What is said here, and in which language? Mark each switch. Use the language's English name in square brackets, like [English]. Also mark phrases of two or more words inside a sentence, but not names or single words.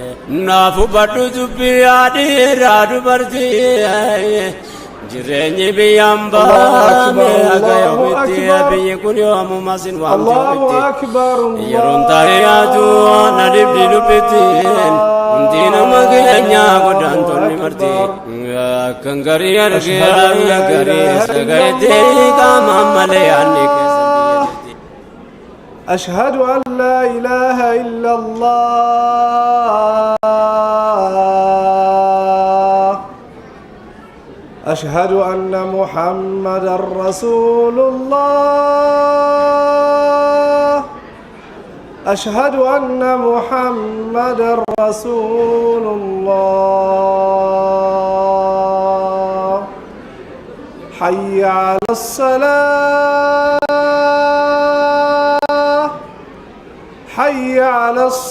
[Oromo] naafu badhu dubbii dhiiraa dubartii jireenyi biyyaan baane haga yoomitti biyyi kun yoomuma sin waamti yeroon taa'eeyaatu na dhibdi dubbittiin hundi nama keenya godaantonni marti akkan garii argee garii sagalee qaama malee yaanni keessa [Arabic] أشهد أن لا إله إلا الله أشهد أن محمدا رسول الله أشهد أن محمدا رسول الله حي على الصلاة حي على